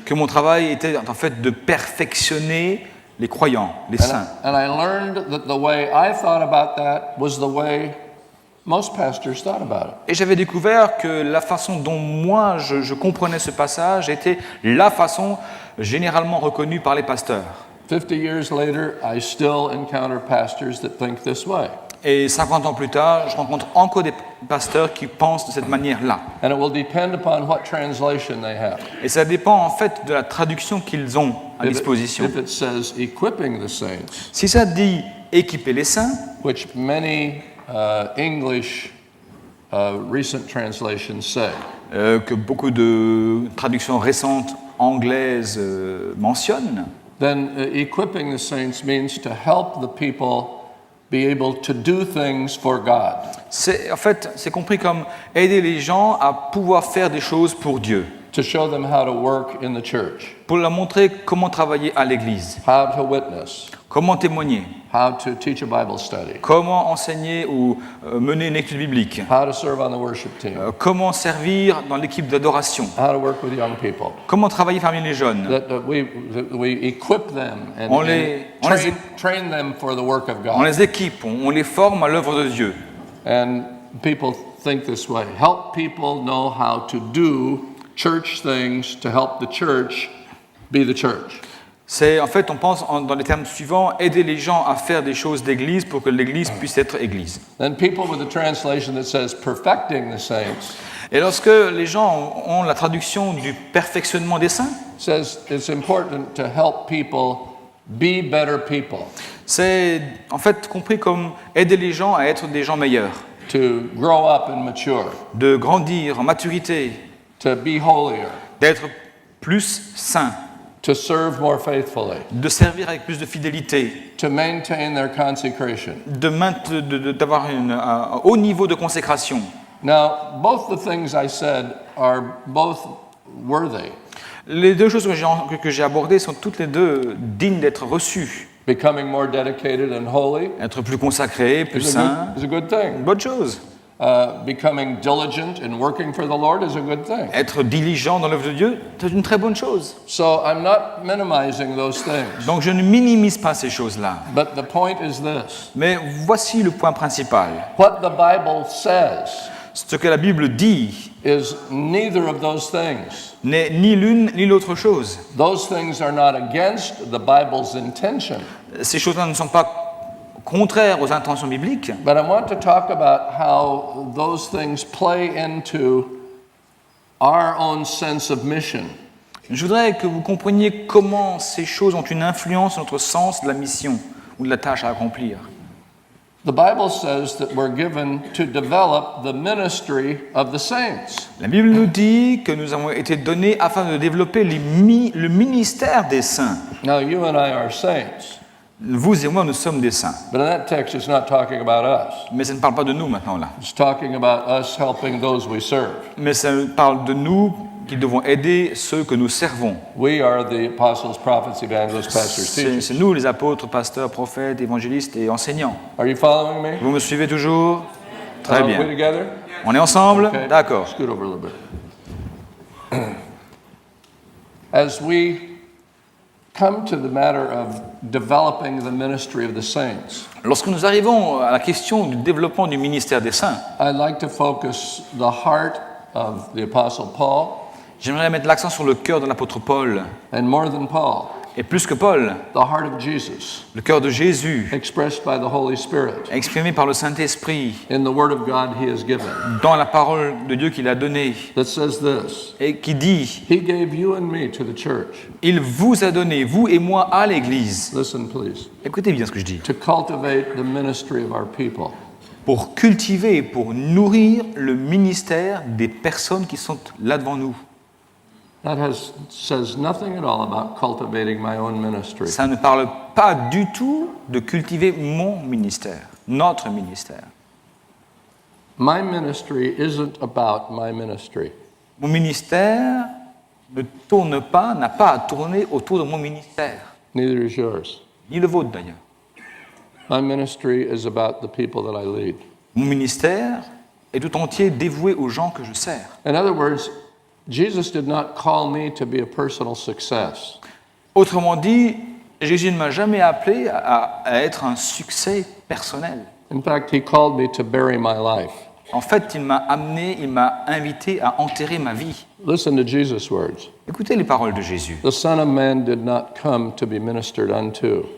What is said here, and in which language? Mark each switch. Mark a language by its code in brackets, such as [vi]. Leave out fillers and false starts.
[fr] Que mon travail était en fait de perfectionner les croyants, les saints. [en] And I learned that the way I thought about that was the way most pastors thought about it. [fr] Et j'avais découvert que la façon dont moi je comprenais ce passage était la façon généralement reconnue par les pasteurs. [en] 50 years later, I still encounter pastors that think this way. [fr] Et 50 ans plus tard, je rencontre encore des pasteurs qui pensent de cette manière-là. [en] And it will depend upon what translation they have. [fr] Et ça dépend en fait de la traduction qu'ils ont à disposition. [en] If it says equipping the saints, [fr] Si ça dit équiper les saints, [en] which many English recent translations say, [fr] que beaucoup de traductions récentes anglaises mentionnent, [en] then equipping the saints means to help the people be able to do things for God. [fr] En fait, c'est compris comme aider les gens à pouvoir faire des choses pour Dieu, [en] To show them how to work in the church, [fr] pour leur montrer comment travailler à l'église, [en] how to witness, [fr] comment témoigner, [en] how to teach a Bible study, [fr] comment enseigner ou mener une étude biblique, [en] how to serve on the worship team, [fr] comment servir dans l'équipe d'adoration, [en] how to work with young people. [fr] comment travailler parmi les jeunes. [en] That we equip them and, [fr] On les [en] train them for the work of [fr] On [en] God. [fr] les équipe, on les forme à l'œuvre de Dieu. [en] And people think this way. Help people know how to do church things to help the church be the church. [fr] En fait, on pense dans les termes suivants, aider les gens à faire des choses d'église pour que l'église puisse être église. [en] Then people with a translation that says perfecting the saints [fr] Et lorsque les gens ont la traduction du perfectionnement des saints, [en] says it's important to help people be better people, [fr] c'est en fait compris comme aider les gens à être des gens meilleurs, [en] to grow up and mature, [fr] de grandir en maturité, [en] to be holier, [fr] d'être plus saints, [en] to serve more faithfully, [fr] de servir avec plus de fidélité, [en] to maintain their consecration. [fr] d'avoir un haut niveau de consécration. [en] Now, both the things I said are both worthy. [fr] Les deux choses que j'ai abordées sont toutes les deux dignes d'être reçues. [en] Becoming more dedicated and holy [fr] Être plus consacré, plus saint, [en] is a good thing. [fr] une bonne chose. [en] Becoming diligent and working for the Lord is a good thing. [fr] Être diligent dans l'œuvre de Dieu, c'est une très bonne chose. [en] So I'm not minimizing those things. [fr] Donc je ne minimise pas ces choses-là. [en] But the point is this. [fr] Mais voici le point principal. [en] What the Bible says [fr] Ce que la Bible dit [en] is neither of those things. [fr] n'est ni l'une ni l'autre chose. [en] Those things are not against the Bible's intention. [fr] Ces choses-là ne sont pas contraires aux intentions bibliques. [en] But I want to talk about how those things play into our own sense of mission. [fr] Je voudrais que vous compreniez comment ces choses ont une influence sur notre sens de la mission ou de la tâche à accomplir. [en] The Bible says that we're given to develop the ministry of the saints. [fr] La Bible nous dit que nous avons été donnés afin de développer le ministère des saints. [en] Now, you and I are saints, [fr] Vous et moi, nous sommes des saints. [en] but in that text, it's not talking about us. [fr] Mais ça ne parle pas de nous maintenant là. [en] It's talking about us helping those we serve. [fr] Mais ça parle de nous qui devons aider ceux que nous servons. [en] We are the apostles, prophets, evangelists, pastors, teachers. [fr] C'est nous les apôtres, pasteurs, prophètes, évangélistes et enseignants. [en] Are you following me? [fr] Vous me suivez toujours? Très [en] We [fr] bien. [en] together? [fr] On est ensemble? [en] Okay. [fr] D'accord. [en] Scoot over a little bit. As we come to the matter of developing the ministry of the saints, [fr] Lorsque nous arrivons à la question du développement du ministère des saints, [en] I'd like to focus the heart of the Apostle Paul, [fr] j'aimerais mettre l'accent sur le cœur de l'apôtre Paul. [en] and more than Paul, [fr] Et plus que Paul, [en] the heart of Jesus, [fr] le cœur de Jésus, [en] expressed by the Holy Spirit [fr] exprimé par le Saint-Esprit [en] in the Word of God He has given, [fr] dans la parole de Dieu qu'il a donnée, [en] that says this: [fr] et qui dit, [en] He gave you and me to the church. [fr] il vous a donné, vous et moi, à l'Église. [en] Listen, please. [fr] Écoutez bien ce que je dis. [en] To cultivate the ministry of our people. [fr] Pour cultiver, pour nourrir le ministère des personnes qui sont là devant nous. [en] That says nothing at all about cultivating my own ministry. [fr] Ça ne parle pas du tout de cultiver mon ministère, notre ministère. [en] My ministry isn't about my ministry. [fr] Mon ministère ne tourne pas, n'a pas à tourner autour de mon ministère, [en] Neither is yours. [fr] ni le vôtre d'ailleurs. [en] My ministry is about the people that I lead. [fr] Mon ministère est tout entier dévoué aux gens que je sers. [en] In other words, Jesus did not call me to be a personal success. [fr] Autrement dit, Jésus ne m'a jamais appelé à être un succès personnel. [en] In fact, he called me to bury my life. [fr] En fait, il m'a invité à enterrer ma vie. [en] Listen to Jesus' words. [fr] Écoutez les paroles de Jésus. [en] The Son of Man did not come to be ministered unto,